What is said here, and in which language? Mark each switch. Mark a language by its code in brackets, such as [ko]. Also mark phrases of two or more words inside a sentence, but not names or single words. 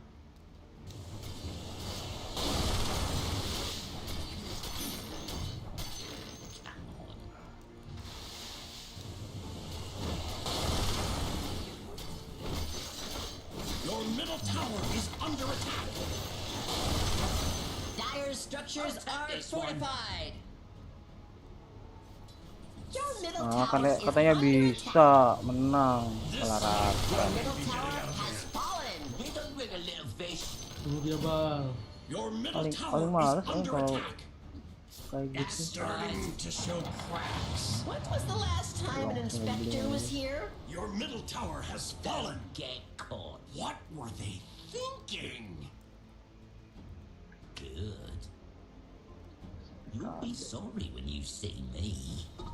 [en] Your middle tower is under attack. Dire structures are fortified. Your middle Ah, tower is [id] katanya [en] under [id] bisa menang Selarakan. [en] Your middle tower has fallen. We don't bring a little fish. [id] Tunggu dia bang. [en] Your middle [id] Paling [en] tower [id] males [en] is under [id] kalau [en] attack. [id] kayak [en] It's [id] gitu. [en] starting to show cracks. When was the last time an inspector was here? Your middle tower has fallen. Get caught. What were they thinking? Good. You'll be sorry when you see me.